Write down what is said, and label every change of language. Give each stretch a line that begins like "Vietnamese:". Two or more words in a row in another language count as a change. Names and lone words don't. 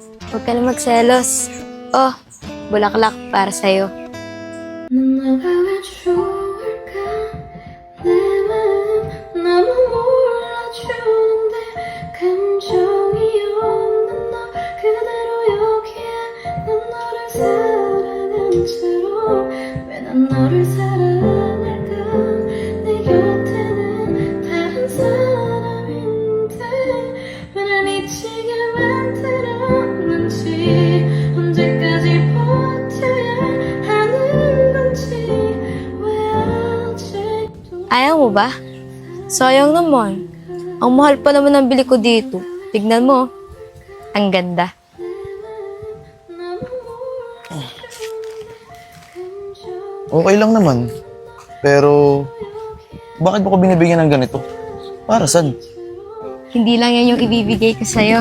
Filipino: Huwag ka na magselos. Oh, bulaklak para sa'yo.
Korean: 넌 너가 왜 좋을까 내 마음 너무 몰라주는데 감정이 없는 너 그대로 여기에 난 너를 사랑한 채로 왜 난 너를 사랑할까 내 곁에는 다른 사람인데 왜 날 잊히게 만들었는지 언제까지 버텨야 하는
Filipino: Ayaw mo ba? Sayang naman. Ang mahal pa naman ng bili ko dito. Tignan mo. Ang ganda. Okay lang naman. Pero, bakit mo ko binibigyan ng ganito? Para saan? Hindi lang yan yung ibibigay ko sa'yo.